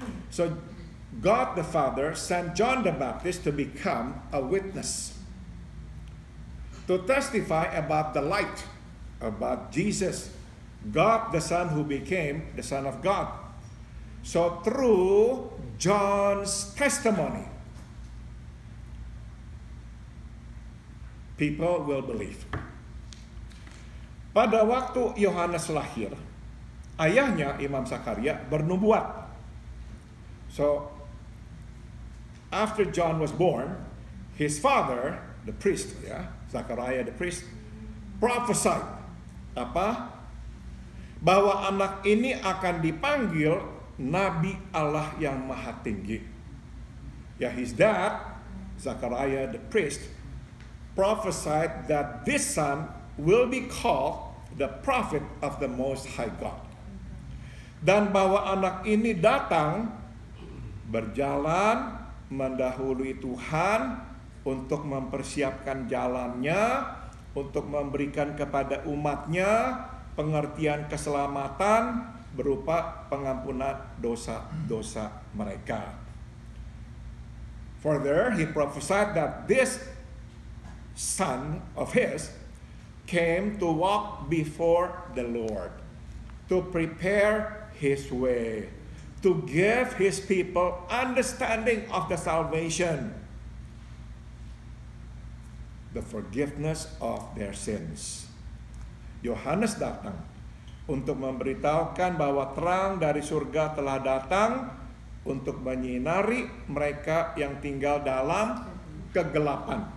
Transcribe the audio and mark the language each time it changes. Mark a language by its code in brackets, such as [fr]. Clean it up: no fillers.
[en] So God the Father sent John the Baptist to become a witness, to testify about the light, about Jesus, God the Son who became the Son of God. So through John's testimony, people will believe. [id] Pada waktu Yohanes lahir, ayahnya Imam Zakaria bernubuat. [en] So after John was born, his father, the priest, Zakaria the priest, prophesied apa? [id] Bahwa anak ini akan dipanggil Nabi Allah yang Maha Tinggi. [en] His dad, Zakaria the priest, prophesied that this son will be called the prophet of the Most High God. [id] Dan bahwa anak ini datang berjalan mendahului Tuhan untuk mempersiapkan jalannya, untuk memberikan kepada umatnya pengertian keselamatan berupa pengampunan dosa-dosa mereka. [en] Further, he prophesied that this son of his came to walk before the Lord, to prepare his way, to give his people understanding of the salvation, the forgiveness of their sins. [id] Yohanes datang untuk memberitahukan bahwa terang dari surga telah datang untuk menyinari mereka yang tinggal dalam kegelapan.